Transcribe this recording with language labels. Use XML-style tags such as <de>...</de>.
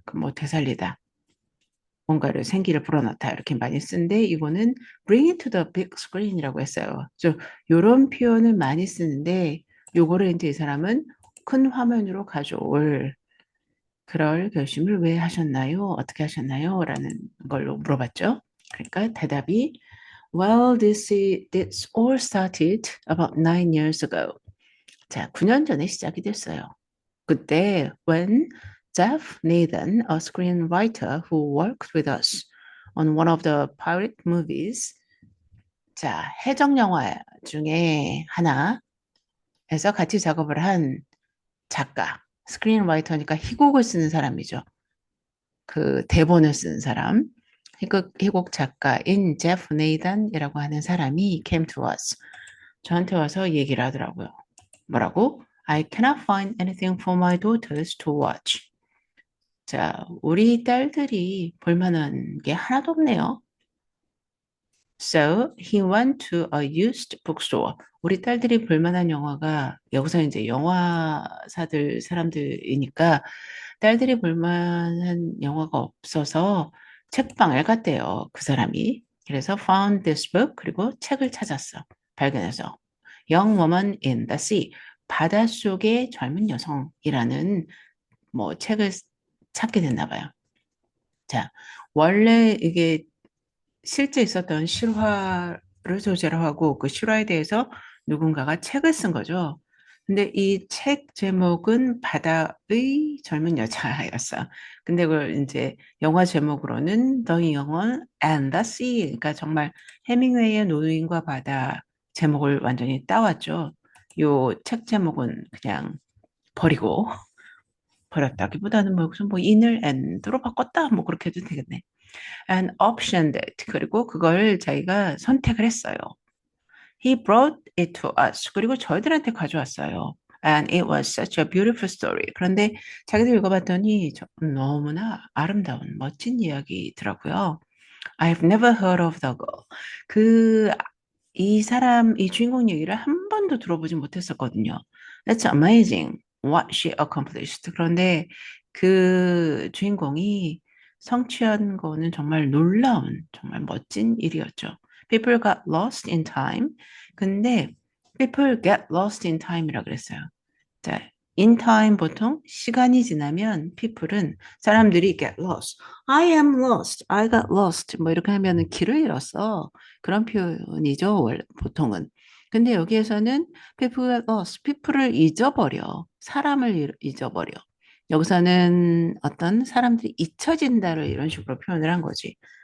<ko>그 뭐 되살리다, 뭔가를 생기를 불어넣다 이렇게 많이 쓰는데 이거는</ko> <en>bring it to the big screen</en> <ko>이라고 했어요. 좀 요런 표현을 많이 쓰는데 요거를 이제 이 사람은 큰 화면으로 가져올 그럴 결심을 왜 하셨나요? 어떻게 하셨나요? 라는 걸로 물어봤죠. 그러니까 대답이</ko> <en>Well, this all started about 9 years ago.</en> <ko>자, 9년 전에 시작이 됐어요.</ko> <en>그때 when Jeff Nathan, a screenwriter who worked with us on one of the pirate movies,</en> <ko>자, 해적 영화 중에 하나에서 같이 작업을 한 작가, 스크린라이터니까 희곡을 쓰는 사람이죠. 그 대본을 쓴 사람, 희곡 작가인 제프 네이던이라고 하는 사람이</ko> <en>came to us.</en> <ko>저한테 와서 얘기를 하더라고요. 뭐라고?</ko> <en>I cannot find anything for my daughters to watch.</en> <ko>자, 우리 딸들이 볼 만한 게 하나도 없네요.</ko> <en>So he went to a used bookstore.</en> <ko>우리 딸들이 볼 만한 영화가 여기서 이제 영화사들 사람들이니까 딸들이 볼 만한 영화가 없어서 책방을 갔대요. 그 사람이. 그래서</ko> <en>found this book</en> <ko>그리고 책을 찾았어. 발견해서 Young Woman in the Sea. 바닷속의 젊은 여성이라는 뭐 책을 찾게 됐나 봐요. 자, 원래 이게 실제 있었던 실화를 소재로 하고 그 실화에 대해서 누군가가 책을 쓴 거죠. 근데 이 책 제목은 바다의 젊은 여자였어. 근데 그걸 이제 영화 제목으로는 The Young One and the Sea. 그러니까 정말 해밍웨이의 노인과 바다 제목을 완전히 따왔죠. 요 책 제목은 그냥 버리고 버렸다기보다는 뭐 무슨 뭐 in을 and로 바꿨다 뭐 그렇게 해도 되겠네.</ko> <en>And optioned it.</en> <ko>그리고 그걸 자기가 선택을 했어요.</ko> <en>He brought it to us.</en> <ko>그리고 저희들한테 가져왔어요.</ko> <en>And it was such a beautiful story.</en> <ko>그런데 자기들 읽어봤더니 너무나 아름다운 멋진 이야기더라고요.</ko> <en>I've never heard of the girl.</en> <ko>그, 이 사람, 이 주인공 얘기를 한 번도 들어보지 못했었거든요.</ko> <en>That's amazing what she accomplished.</en> <ko>그런데 그 주인공이 성취한 거는 정말 놀라운, 정말 멋진 일이었죠.</ko> <en>People got lost in time.</en> <ko>근데</ko> <en>people get lost in time</en> <ko>이라 그랬어요. 자, in time 보통 시간이 지나면 people은 사람들이 get lost.</ko> <en>I am lost. I got lost.</en> <ko>뭐 이렇게 하면은 길을 잃었어. 그런 표현이죠. 원래 보통은. 근데 여기에서는</ko> <en>people get lost.</en> <ko>people을 잊어버려. 사람을 잊어버려. 여기서는 어떤 사람들이 잊혀진다를 이런 식으로 표현을 한 거지.</ko>